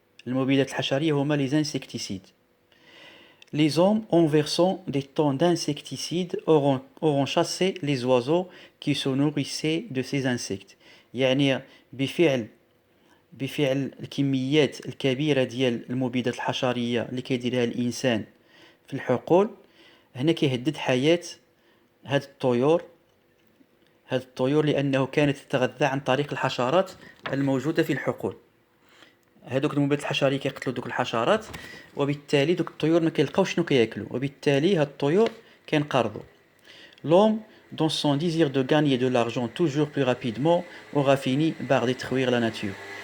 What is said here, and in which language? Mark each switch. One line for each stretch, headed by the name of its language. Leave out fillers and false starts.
Arabic: المبيدات الحشرية هما لي زانسيكتيسيد.
French: Les hommes, en versant des tonnes d'insecticides, auront chassé les oiseaux qui se nourrissaient de ces insectes.
Arabic: يعني بفعل الكميات الكبيرة ديال المبيدات الحشرية اللي كيديرها الإنسان في الحقول، هنا كيهدد حياة هاد الطيور لأنه كانت تتغذى عن طريق الحشرات الموجودة في الحقول. هادوك المبيدات الحشرية كيقتلوا دوك الحشرات، وبالتالي دوك الطيور ما كيلقاوش شنو كياكلوا، وبالتالي هاد الطيور كينقرضوا.
French: L'homme, dans son désir de gagner de l'argent toujours plus rapidement, aura fini par détruire la nature.